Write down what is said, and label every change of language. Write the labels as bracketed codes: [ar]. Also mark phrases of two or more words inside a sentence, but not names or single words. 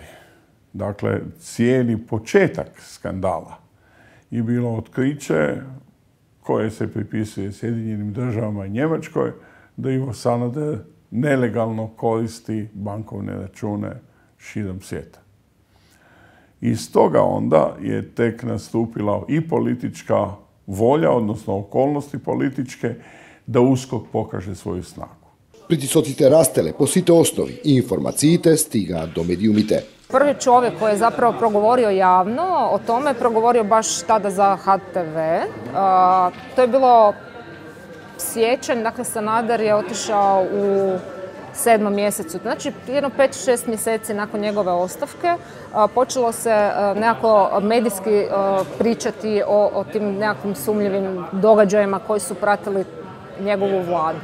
[hr] Dakle, cijeli početak skandala je bilo otkriće koje se pripisuje Sjedinjenim državama i Njemačkoj da Ivo Sanader nelegalno koristi bankovne račune širom svijeta. Iz toga onda je tek nastupila i politička volja, odnosno okolnosti političke, da USKOK pokaže svoju snagu. [mk] Притисоците растеле по сите основи и информациите стигаат до медиумите. [hr] Prvi čovjek koji je zapravo progovorio javno o tome, progovorio baš tada za HTV. To je bilo siječanj, dakle Sanader je otišao u 7. mjesecu. Znači, jedno 5-6 mjeseci nakon njegove ostavke počelo se nekako medijski pričati o tim nekakvim sumnjivim događajima koji su pratili njegovu vladu.